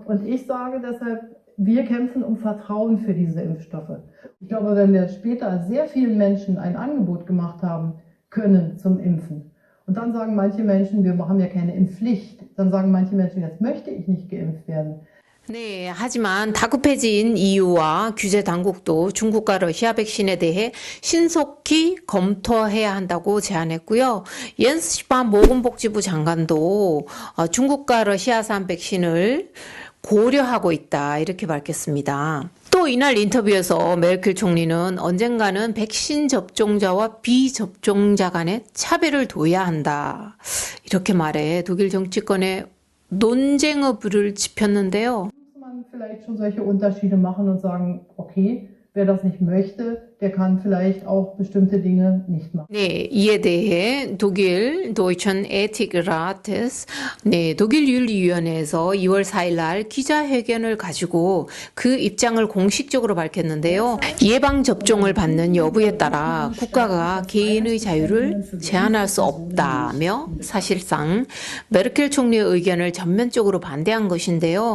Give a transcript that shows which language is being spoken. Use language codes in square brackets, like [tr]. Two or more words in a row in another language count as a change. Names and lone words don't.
[de] Und ich sage deshalb, wir kämpfen um Vertrauen für diese Impfstoffe. Ich glaube, wenn wir später sehr vielen Menschen ein Angebot gemacht haben können zum Impfen, und dann sagen manche Menschen, wir haben ja keine Impfpflicht, dann sagen manche Menschen, jetzt möchte ich nicht geimpft werden. [ko] 네, 하지만 다급해진 EU와 규제 당국도 중국과 러시아 백신에 대해 신속히 검토해야 한다고 제안했고요. 옌스 스판 보건복지부 장관도 중국과 러시아산 백신을 고려하고 있다 이렇게 밝혔습니다. 또 이날 인터뷰에서 메르켈 총리는 언젠가는 백신 접종자와 비접종자 간의 차별을 둬야 한다 이렇게 말해 독일 정치권의 논쟁의 불을 지폈는데요. [de] Man vielleicht schon solche Unterschiede machen und sagen, okay, wer das nicht möchte, der kann vielleicht auch bestimmte Dinge nicht machen. [ko] 네, 이에 대해 독일 도이천 에티크라테스 독일 윤리위원회에서 2월 4일 날 기자회견을 가지고 그 입장을 공식적으로 밝혔는데요. 예방 접종을 받는 여부에 따라 국가가 개인의 자유를 제한할 수 없다며 사실상 메르켈 총리의 의견을 전면적으로 반대한 것인데요.